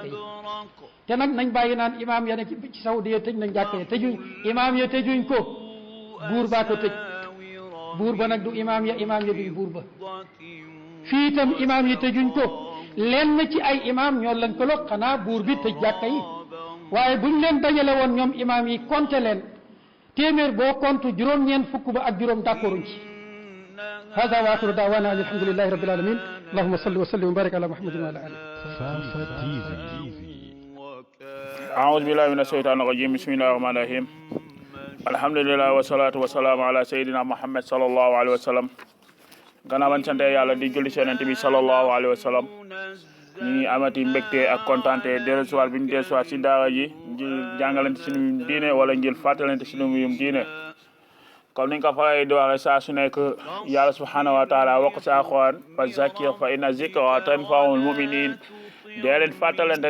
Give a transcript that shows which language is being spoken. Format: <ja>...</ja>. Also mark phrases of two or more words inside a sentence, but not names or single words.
<wo>yi te nag nañ bàyyi naan imaam ya ne ci Saoudia tëj nañ jàkk yi tëjuñ imaam ya tëjuñ ko buur baa ko tëj buur ba nag du imaam ya duñ buur ba fii itam imaam yi tëjuñ ko lenn ci ay imaam ñoo lañ ko log xanaa buur bi tëj jàkk yi waaye buñ leen dajale woon ñoom imaam yi compté leen téeméer boo compte juróom-ñeent fukk ba ak juróom d'accorduñ ci</wo> <ar>هذا وآخر دعوانا أن الحمد لله رب العالمين اللهم صل وسلم وبارك على محمد وعلى آله أعوذ بالله من الشيطان الرجيم بسم الله الرحمن الرحيم الحمد لله والصلاة والسلام على سيدنا محمد صلى الله عليه وسلم</ar> <wo>gannaaw bañ sante yàlla di julli ci Yonent bi</wo> <ar>صلى الله عليه وسلم</ar> <wo>ñi amati mbégte ak kontaante dellusiwaat bi ñu dellusiwaat ci daara ji ngir jàngalante suñu diine wala ngir fàttalante suñu mbirum diine comme niñ ko faral di waxee saa su nekk yàlla</wo> <ar>سبحانه وتعالى</ar> <wo>wax ci Alxuraan</wo> <ar>فذكر فإن الذكرى تنفع المؤمنين</ar> <wo>dee leen fàttalante</wo>